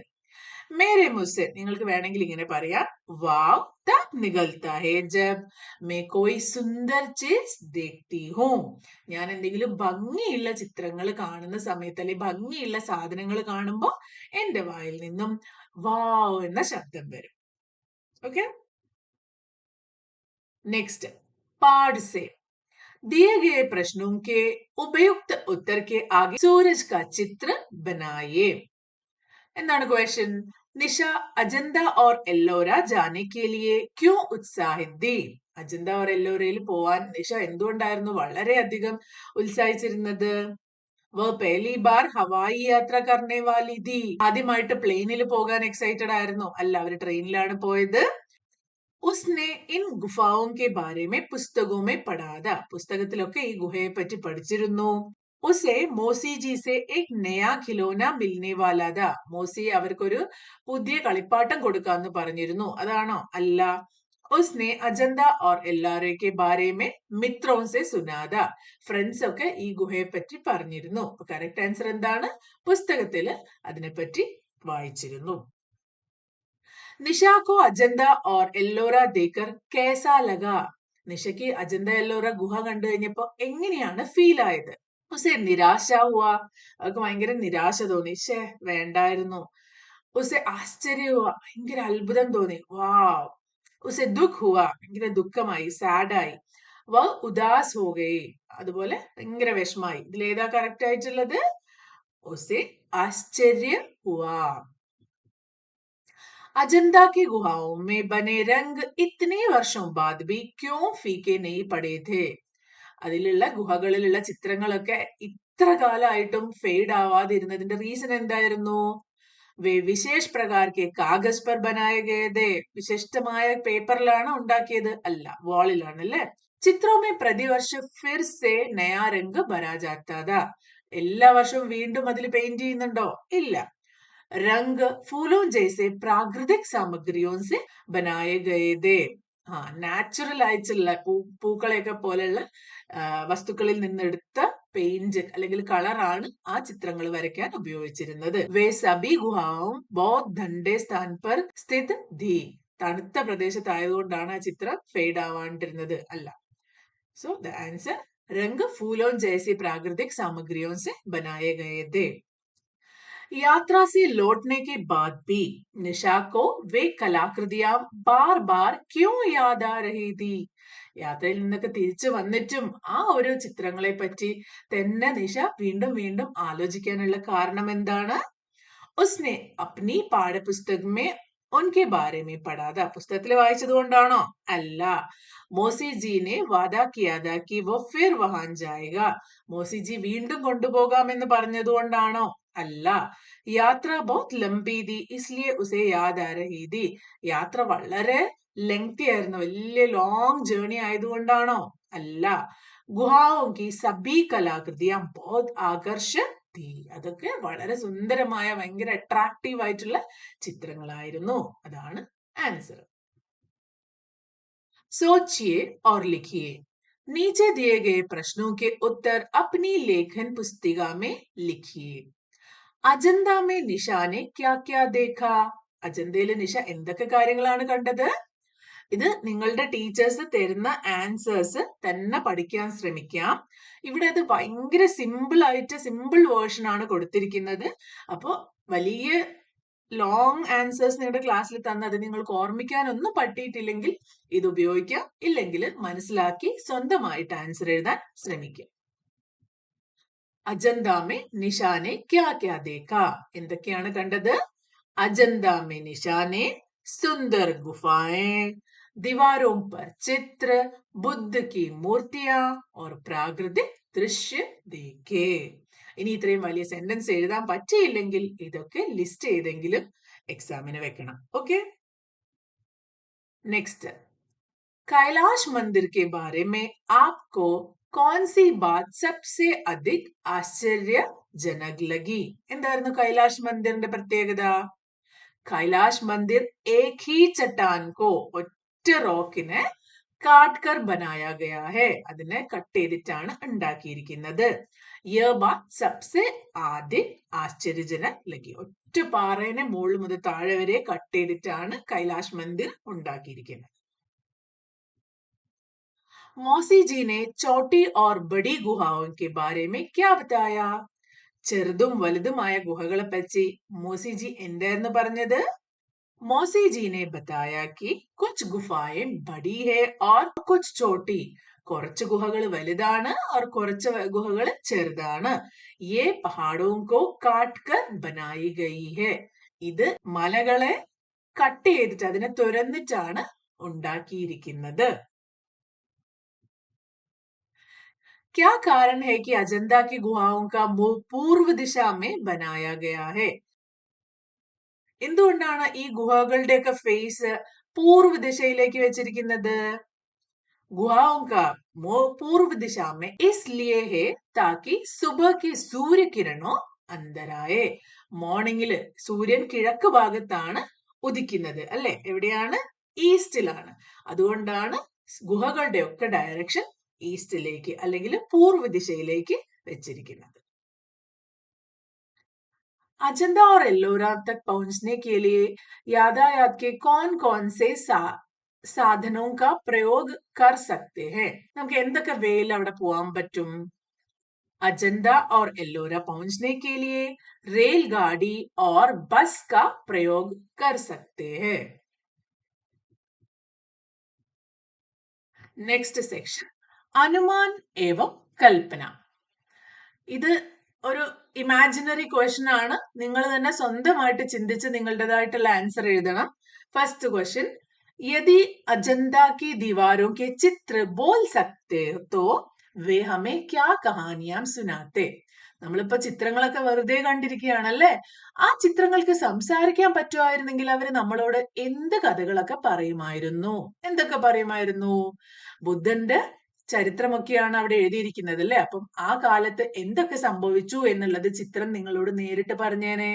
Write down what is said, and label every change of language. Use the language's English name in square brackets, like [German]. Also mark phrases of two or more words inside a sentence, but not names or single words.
[Hindi] मेरे मुँह से [Malayalam] നിങ്ങൾക്ക് വേണമെങ്കിൽ ഇങ്ങനെ പറയാം. [Hindi] वॉव तब निकलता है जब मैं कोई सुंदर चीज़ देखती हूँ. [Malayalam] ഞാൻ എന്തെങ്കിലും ഭംഗിയുള്ള ചിത്രങ്ങൾ കാണുന്ന സമയത്ത് അല്ലെങ്കിൽ ഭംഗിയുള്ള സാധനങ്ങൾ കാണുമ്പോൾ എന്റെ വായിൽ നിന്നും വാവ് എന്ന ശബ്ദം വരും. ഓക്കെ, [Hindi] नेक्स्ट. पाठ से दिए गए प्रश्नों के उपयुक्त उत्तर के आगे सूरज का चित्र बनाइए. [Malayalam] എന്താണ് ക്വസ്റ്റ്യൻ? [Hindi] निशा अजंता और एलोरा जाने के लिए क्यों उत्साहित थी? [Malayalam] അജന്ത ഓർ എല്ലോരയിൽ പോവാൻ നിഷ എന്തുകൊണ്ടായിരുന്നു വളരെയധികം ഉത്സാഹിച്ചിരുന്നത്? [Hindi] वह पहली बार हवाई യാത്ര करने वाली थी. [Malayalam] ആദ്യമായിട്ട് പ്ലെയിനിൽ പോകാൻ എക്സൈറ്റഡ് ആയിരുന്നു. അല്ല, അവർ ട്രെയിനിലാണ് പോയത്. [Hindi] उसने इन गुफाओं के बारे में पुस्तकों में पढ़ा था. [Malayalam] പുസ്തകത്തിലൊക്കെ ഈ ഗുഹയെ പറ്റി പഠിച്ചിരുന്നു. [Hindi] उसे മോസി ജി से एक नया खिलौना मिलने वाला था. [Malayalam] മോസി അവർക്കൊരു പുതിയ കളിപ്പാട്ടം കൊടുക്കാന്ന് പറഞ്ഞിരുന്നു. അതാണോ? അല്ല. [Hindi] उसने അജന്ത और എല്ലോറ के बारे में मित्रों से सुना था. [Malayalam] ഫ്രണ്ട്സ് ഒക്കെ ഈ ഗുഹയെ പറ്റി പറഞ്ഞിരുന്നു. [English] correct answer [Malayalam] എന്താണ്? പുസ്തകത്തില് അതിനെപ്പറ്റി വായിച്ചിരുന്നു. [Hindi] निशा को अजंता और എല്ലോറ देखकर कैसा लगा? [Malayalam] നിഷയ്ക്ക് അജന്ത എല്ലോറ ഗുഹ കണ്ടു കഴിഞ്ഞപ്പോ എങ്ങനെയാണ് ഫീൽ ആയത്? [Hindi] उसे निराशा हुआ. [Malayalam] അവർക്ക് ഭയങ്കര നിരാശ തോന്നി. ശേ, വേണ്ടായിരുന്നു. [Hindi] उसे आश्चर्य हुआ. [Malayalam] ഭയങ്കര അത്ഭുതം തോന്നി. വാവ്. [Hindi] उसे दुःख हुआ. [Malayalam] ഭയങ്കര ദുഃഖമായി, സാഡായി. [Hindi] वह उदास हो गई. [Malayalam] അതുപോലെ ഭയങ്കര വിഷമായി. ഇതിലേതാ കറക്റ്റ് ആയിട്ടുള്ളത്? [Hindi] उसे आश्चर्य हुआ. अजंता की गुहाओं में बने रंग इतने वर्षों बाद भी क्यों फीके नहीं पड़े थे? [Malayalam] അതിലുള്ള ഗുഹകളിലുള്ള ചിത്രങ്ങളൊക്കെ ഇത്ര കാലമായിട്ടും ഫെയ്ഡ് ആവാതിരുന്നതിന്റെ റീസൺ എന്തായിരുന്നു? [Hindi] वे विशेष प्रकार के कागज़ पर बनाए गए थे. [Malayalam] വിശിഷ്ടമായ പേപ്പറിലാണ് ഉണ്ടാക്കിയത്? അല്ല, വാളിലാണ് അല്ലേ? [Hindi] चित्र में प्रतिवर्ष फिर से नया रंग भरा जाता था. [Malayalam] എല്ലാ വർഷവും വീണ്ടും അതിൽ പെയിന്റ് ചെയ്യുന്നുണ്ടോ? ഇല്ല. [Hindi] रंग फूलों जैसे प्राकृतिक सामग्रियों से बनाए गए थे. [Malayalam] നാച്ചുറൽ ആയിട്ടുള്ള പൂക്കളെയൊക്കെ പോലെയുള്ള വസ്തുക്കളിൽ നിന്നെടുത്ത പെയിന്റ് അല്ലെങ്കിൽ കളറാണ് ആ ചിത്രങ്ങൾ വരയ്ക്കാൻ ഉപയോഗിച്ചിരുന്നത്. [Hindi] वे सभी गुफ़ाएँ बहुत ठंडे स्थान पर स्थित थीं. [Malayalam] തണുത്ത പ്രദേശത്തായതുകൊണ്ടാണ് ആ ചിത്രം ഫെയ്ഡ് ആവാണ്ടിരുന്നത്? [Hindi] അല്ല. [English] so the answer [Hindi] रंग फूलों जैसी प्राकृतिक सामग्रियों से बनाए गए थे. यात्रा से लौटने के बाद भी निशा को वे कलाकृतियां बार बार क्यों याद आ रही थी? [Malayalam] യാത്രയിൽ നിന്നൊക്കെ തിരിച്ചു വന്നിട്ടും ആ ഒരു ചിത്രങ്ങളെ പറ്റി തന്നെ നിഷ വീണ്ടും വീണ്ടും ആലോചിക്കാനുള്ള കാരണം എന്താണ്? [Hindi] उसने अपनी पाठ्यपुस्तक में उनके बारे में पढ़ा था. [Malayalam] പുസ്തകത്തിൽ വായിച്ചത് കൊണ്ടാണോ? അല്ല. [Hindi] मौसी जी ने वादा किया था कि वो फिर वहाँ जाएगा. [Malayalam] മോസി ജി വീണ്ടും കൊണ്ടുപോകാമെന്ന് പറഞ്ഞത് കൊണ്ടാണോ? അല്ല. [Hindi] यात्रा बहुत लंबी थी इसलिए उसे याद आ रही थी. [Malayalam] യാത്ര വളരെ ലെങ്തി ആയിരുന്നു, വലിയ [English] long journey [Malayalam] ആയതുകൊണ്ടാണോ? അല്ല. [Hindi] ഗുഹാओं की सभी कलाकृतियां बहुत आकर्षक थी. [Malayalam] അതൊക്കെ വളരെ സുന്ദരമായ, ഭയങ്കര അട്രാക്റ്റീവ് ആയിട്ടുള്ള ചിത്രങ്ങളായിരുന്നു. അതാണ് ആൻസർ. [Hindi] सोचिए और लिखिए. नीचे दिए गए प्रश्नों के उत्तर अपनी लेखन पुस्तिका में लिखिए. अजंता में निशा ने क्या क्या देखा? [Malayalam] അജന്തയിലെ നിഷ എന്തൊക്കെ കാര്യങ്ങളാണ് കണ്ടത്? ഇത് നിങ്ങളുടെ ടീച്ചേഴ്സ് തരുന്ന ആൻസേഴ്സ് തന്നെ പഠിക്കാൻ ശ്രമിക്കാം. ഇവിടെ അത് ഭയങ്കര സിമ്പിൾ ആയിട്ട് [English] simple version [Malayalam] ആണ് കൊടുത്തിരിക്കുന്നത്. അപ്പോൾ വലിയ [English] long answers [Malayalam] നിങ്ങളുടെ ക്ലാസ്സിൽ തന്നത് നിങ്ങൾക്ക് ഓർമ്മിക്കാനൊന്നും പറ്റിയിട്ടില്ലെങ്കിൽ ഇത് ഉപയോഗിക്കാം. ഇല്ലെങ്കിൽ മനസ്സിലാക്കി സ്വന്തമായിട്ട് ആൻസർ എഴുതാൻ ശ്രമിക്കാം. [Hindi] अजंता में निशा ने क्या क्या देखा? [Malayalam] എന്തൊക്കെയാണ് കണ്ടത്? [Hindi] अजंता में निशा ने सुंदर गुफ़ाएँ, दीवारों पर चित्र, बुद्ध की मूर्तियां और प्राकृतिक दृश्य देखे. [Malayalam] ഇനി ഇത്രയും വലിയ സെന്റൻസ് എഴുതാൻ പറ്റിയില്ലെങ്കിൽ ഇതൊക്കെ ലിസ്റ്റ് ചെയ്തെങ്കിലും എക്സാമിന് വെക്കണം. ഓക്കെ. നെക്സ്റ്റ്, [Hindi] कैलाश मंदिर के बारे में आपको कौन सी बात सबसे अधिक आश्चर्यजनक लगी? [Malayalam] എന്തായിരുന്നു കൈലാഷ് മന്ദിറിന്റെ പ്രത്യേകത? [Hindi] കൈലാഷ് മന്ദിർ एक ही चट्टान को, [Malayalam] ഒറ്റ റോക്കിനെ [Hindi] काट कर बनाया गया है. [Malayalam] അതിനെ കട്ട് ചെയ്തിട്ടാണ് ഉണ്ടാക്കിയിരിക്കുന്നത്. [Hindi] यह बात सबसे अधिक आश्चर्यजनक लगी. [Malayalam] ഒറ്റ പാറേനെ മുകളിൽ മുതൽ താഴെ വരെ കട്ട് ചെയ്തിട്ടാണ് കൈലാഷ് മന്ദിർ ഉണ്ടാക്കിയിരിക്കുന്നത്. [Hindi] मौसी जी ने छोटी और बड़ी गुहाओं के बारे में क्या बताया? [Malayalam] ചെറുതും വലുതുമായ ഗുഹകളെ പറ്റി മോസി ജി എന്തായിരുന്നു പറഞ്ഞത്? [Hindi] മോസി ജി ने बताया कि कुछ गुफाएं बड़ी है और कुछ छोटी. [Malayalam] കുറച്ച് ഗുഹകൾ വലുതാണ് और കുറച്ച് ഗുഹകൾ ചെറുതാണ്. [Hindi] ये पहाड़ों को काट कर बनाई गई है. [Malayalam] ഇത് മലകളെ കട്ട് ചെയ്തിട്ട് അതിനെ തുരന്നിട്ടാണ് ഉണ്ടാക്കിയിരിക്കുന്നത്. [Hindi] क्या कारण है कि अजंता की गुहाओं का मुंह पूर्व दिशा में बनाया गया है? [Malayalam] എന്തുകൊണ്ടാണ് ഈ ഗുഹകളുടെയൊക്കെ ഫേസ് പൂർവ്വ ദിശയിലേക്ക് വെച്ചിരിക്കുന്നത്? [Hindi] गुहाओं का मुंह पूर्व दिशा में इसलिए है ताकि सुबह की सूर्य किरणों अंदर आए. [Malayalam] മോർണിംഗില് സൂര്യൻ കിഴക്ക് ഭാഗത്താണ് ഉദിക്കുന്നത് അല്ലെ? എവിടെയാണ്? ഈസ്റ്റിലാണ്. അതുകൊണ്ടാണ് ഗുഹകളുടെ ഒക്കെ ഡയറക്ഷൻ ഈസ്റ്റിലേക്ക് അല്ലെങ്കിൽ പൂർവ്വ ദിശയിലേക്ക് വെച്ചിരിക്കുന്നത്. [Hindi] अजंता और एल्लोरा तक पहुंचने के लिए यातायात के कौन-कौन से साधनों का प्रयोग कर सकते हैं? [Malayalam] നമുക്ക് എന്തൊക്കെ വേയിൽ അവിടെ പോകാൻ പറ്റും? [Hindi] अजंता और एल्लोरा पहुंचने के लिए रेलगाड़ी और बस का प्रयोग कर सकते हैं. [English] next section [Hindi] अनुमान एवं कल्पना. [Malayalam] ഇത് ഒരു [English] imaginary question [Malayalam] ആണ്. നിങ്ങൾ തന്നെ സ്വന്തമായിട്ട് ചിന്തിച്ച് നിങ്ങളുടേതായിട്ടുള്ള ആൻസർ എഴുതണം. [English] first question, [Hindi] यदि अजंता की दीवारों के चित्र बोल सकते तो वे हमें क्या कहानियां सुनाते? [Malayalam] നമ്മളിപ്പോ ചിത്രങ്ങളൊക്കെ വെറുതെ കണ്ടിരിക്കുകയാണല്ലേ. ആ ചിത്രങ്ങൾക്ക് സംസാരിക്കാൻ പറ്റുമായിരുന്നെങ്കിൽ അവര് നമ്മളോട് എന്ത് കഥകളൊക്കെ പറയുമായിരുന്നു? എന്തൊക്കെ പറയുമായിരുന്നു? ബുദ്ധന്റെ ചരിത്രമൊക്കെയാണ് അവിടെ എഴുതിയിരിക്കുന്നത് അല്ലെ. അപ്പം ആ കാലത്ത് എന്തൊക്കെ സംഭവിച്ചു എന്നുള്ളത് ചിത്രം നിങ്ങളോട് നേരിട്ട് പറഞ്ഞേനെ.